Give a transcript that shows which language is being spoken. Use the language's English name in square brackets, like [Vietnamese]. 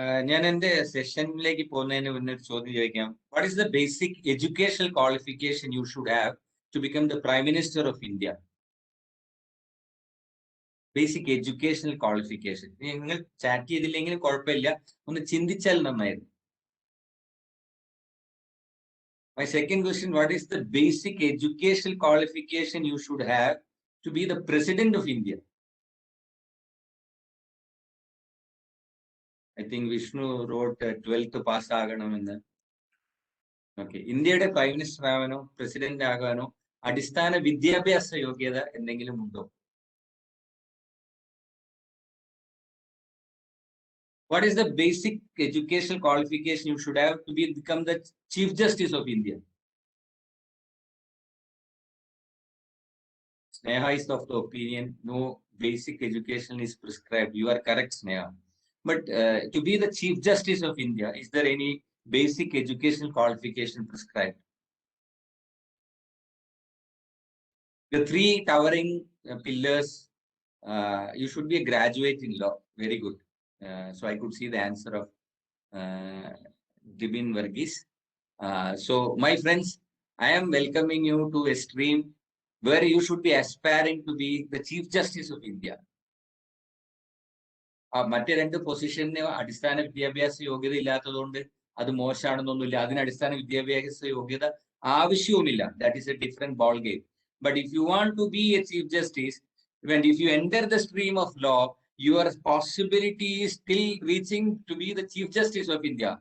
[Malayalam] ഞാൻ എന്റെ സെഷനിലേക്ക് പോകുന്നതിന് മുന്നേ ഒരു ചോദ്യം ചോദിക്കാം. [English] What is the basic educational qualification you should have to become the prime minister of India? Basic educational qualification. [Malayalam] നിങ്ങൾ ചാറ്റ് ചെയ്തില്ലെങ്കിലും കുഴപ്പമില്ല, ഒന്ന് ചിന്തിച്ചാൽ നന്നായിരുന്നു. [English] My second question, what is the basic educational qualification you should have to be the president of India? I think Vishnu wrote 12th pass [Malayalam] ആകണമെന്ന്. Okay, ഇന്ത്യയുടെ prime minister ആവാനോ president ആകാനോ അടിസ്ഥാന വിദ്യാഭ്യാസ യോഗ്യത എന്തെങ്കിലും ഉണ്ടോ? [English] What is the basic educational qualification you should have to become the Chief Justice of India? Sneha is of the opinion no basic education is prescribed. You are correct, Sneha. But to be the Chief Justice of India, is there any basic educational qualification prescribed. The three towering pillars, you should be a graduate in law. Very good. So I could see the answer of Dibin Verghese. So my friends, I am welcoming you to a stream where you should be aspiring to be the Chief Justice of India. [Malayalam] മറ്റേ രണ്ട് പൊസിഷന് അടിസ്ഥാന വിദ്യാഭ്യാസ യോഗ്യത ഇല്ലാത്തതുകൊണ്ട് അത് മോശമാണെന്നൊന്നുമില്ല. അതിന് അടിസ്ഥാന വിദ്യാഭ്യാസ യോഗ്യത ആവശ്യവുമില്ല. [English] That is a different ball game. But if you want to be a chief justice, when if you enter the stream of law, your possibility is still reaching to be the Chief Justice of India.